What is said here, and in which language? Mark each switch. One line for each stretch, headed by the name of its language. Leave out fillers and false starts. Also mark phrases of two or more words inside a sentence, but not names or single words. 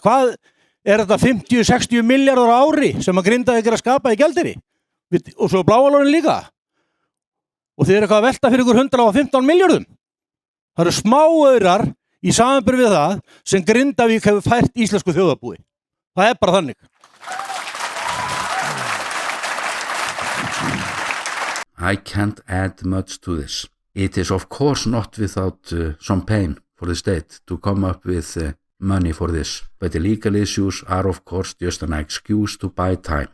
Icelandic: Hvað er þetta 50-60 milljarðar á ári sem að Grindavík að skapa í gjaldeyri? Og svo Bláalónin líka. Og þið eitthvað að velta fyrir ykkur 115 milljörðum. Það eru smáaurar í samanburði við það sem Grindavík hefur fært íslensku þjóðarbúi. Það bara þannig.
English: I can't add much to this. It is of course not without some pain for the state to come up with money for this, but the legal issues are of course just an excuse to buy time.